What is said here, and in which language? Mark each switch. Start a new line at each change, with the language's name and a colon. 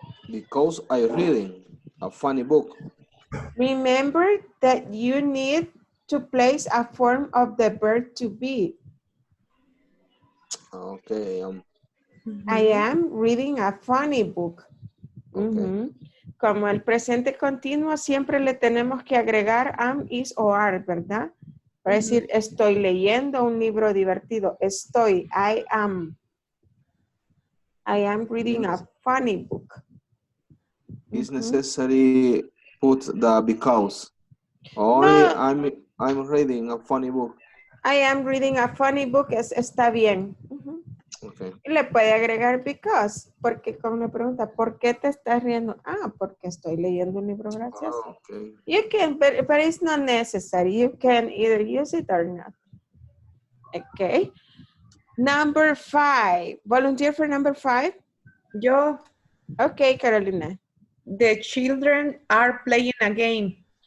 English: Because I'm reading a funny book. Remember that you need to place a form of the verb to be. Okay. I am reading a funny book. Okay.
Spanish: Como el presente continuo, siempre le tenemos que agregar am, is o are, ¿verdad? Para decir, estoy leyendo un libro divertido.
English: Estoy, I am. I am reading a funny book. It's necessary put the because. Only No, I'm reading a funny book. I am reading a funny book, está bien. Okay.
Spanish: Y le puede agregar because, porque como me pregunta, ¿por qué te estás riendo? Ah, porque estoy leyendo un libro gracioso.
English: Oh, okay. You can, but it's not necessary. You can either use it or not. Okay. Number 5. Volunteer for number 5?
Spanish: Yo,
English: Okay, Carolina. the children are playing a game.